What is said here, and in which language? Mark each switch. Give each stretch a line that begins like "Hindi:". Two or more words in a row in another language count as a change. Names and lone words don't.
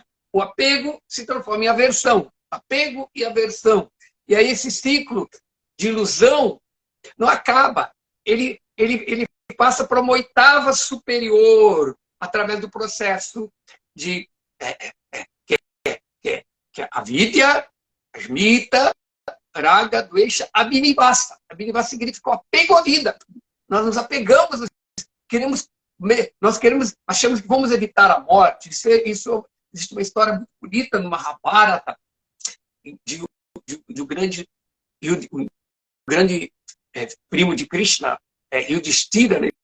Portuguese: O apego se transforma em aversão. Apego e aversão. E aí esse ciclo de ilusão não acaba. Ele passa para uma oitava superior, através do processo de que é a
Sanskrit: vidya, asmita, raga, dvesha, abhinivasa.
Portuguese: Abhinivasa significa o apego à vida. Nós nos apegamos, achamos que vamos evitar a morte. Isso existe uma história muito bonita no Mahabharata, de um grande primo de Krishna, Yudhishthira, né?